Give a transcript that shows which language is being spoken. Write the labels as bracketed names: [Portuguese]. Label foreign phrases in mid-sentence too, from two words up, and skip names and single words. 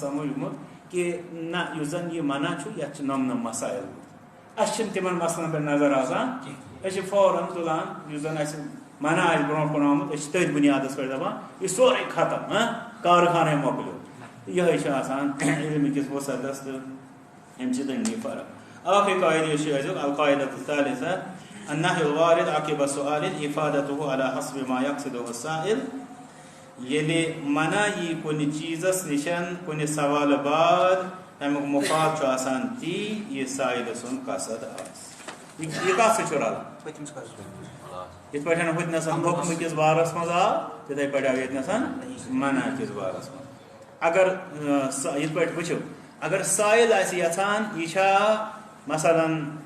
[Kashmiri] سمجھمُت کہِ نہ یُس زن یہِ منع چھُ یتھ چھِ نم مسایل اسہِ چھِنہٕ تِمن مسلن پٮ۪ٹھ نظر آسان أسۍ چھِ فوراً تُلان یُس زن اسہِ منع آسہِ برونٛٹھ کُن آمُت أسۍ چھِ تٔتھۍ بُنیادس پٮ۪ٹھ دپان یہِ سورُے ختم کارخانے مۄکلیو یِہے چھِ آسان علمہِ کِس وسعتس تہٕ امہِ سۭتۍ یی فرق آخری قاعدٕ یُس چھُ أزیُک [Arabic] القاعدۃ الثالثہ النہی الوارد عقب السؤال افادتہ علی حسب ما یقصدہ [Kashmiri] السائل ییٚلہِ منع یی کُنہِ چیٖزس نِشن کُنہِ سوالہٕ بعد امیُک مفاد چھُ آسان تی یہِ سائلہٕ سُنٛد قصد آسہِ یہِ کتھ سۭتۍ چھُ رلان یِتھ پٲٹھۍ ہُتنس حُکمہٕ کِس بارس منٛز آو تِتھے پٲٹھۍ آو ییٚتنس منع کِس بارس منٛز اگر یِتھ پٲٹھۍ وٕچھو اگر سائل آسہِ یژھان یہِ چھا مثلاً